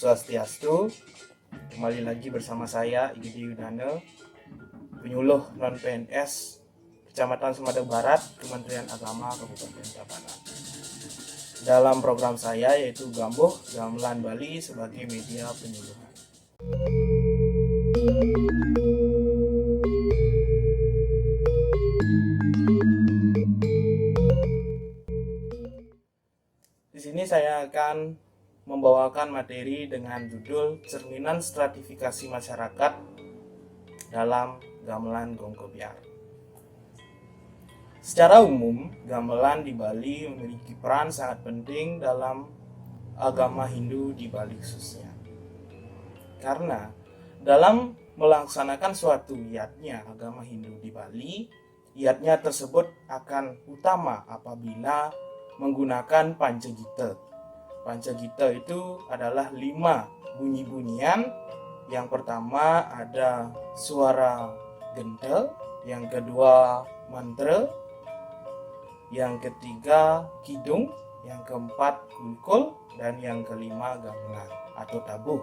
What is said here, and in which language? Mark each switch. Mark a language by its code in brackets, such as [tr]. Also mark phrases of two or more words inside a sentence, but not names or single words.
[id] Swastiastu. Kembali lagi bersama saya Igede Yudhane, penyuluh non-PNS Kecamatan Sumada Barat, Kementerian Agama Kabupaten Tabanan. Dalam program saya yaitu Gambuh Gamelan Bali sebagai media penyuluhan. Di sini saya akan membawakan materi dengan judul Cerminan Stratifikasi Masyarakat dalam Gamelan Gong Kebiar. Secara umum, gamelan di Bali memiliki peran sangat penting dalam agama Hindu di Bali khususnya. Karena dalam melaksanakan suatu yatnya agama Hindu di Bali, yatnya tersebut akan utama apabila menggunakan Pancagita. Pancagita itu adalah 5 bunyi-bunyian. Yang pertama ada suara gentel, yang kedua mantra, yang ketiga kidung, yang keempat kulkul, dan yang kelima gamelan atau tabuh.